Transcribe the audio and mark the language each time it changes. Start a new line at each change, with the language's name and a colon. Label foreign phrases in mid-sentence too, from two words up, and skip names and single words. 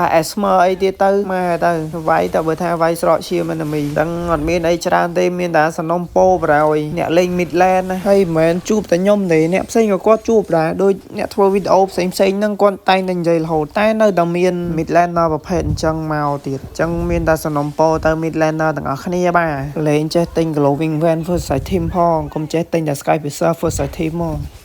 Khmer: asthma អីទៀតទៅមកទៅវាយតែបើថាវាយស្រកឈាម enemy ដឹងអត់មានអីច្រើនទេមានតែសំណុំពោបរហើយអ្នកលេង midland ណាហើយមិនមែនជួបតែខ្ញុំទេអ្នកផ្សេងក៏គាត់ជួបដែរដូចអ្នកធ្វើវីដេអូផ្សេងហ្នឹងគាត់តែងតែនិយាយរហូតតែនៅតែមាន midlander ប្រភេទអញ្ចឹងមកទៀតអញ្ចឹងមានតែសំណុំពោទៅ midlander ទាំងអស់គ្នាបាទលេងចេះទិញ
English: glowing van first side team
Khmer: ផងកុំចេះទិញតែ
English: sky piercer first side team
Khmer: មក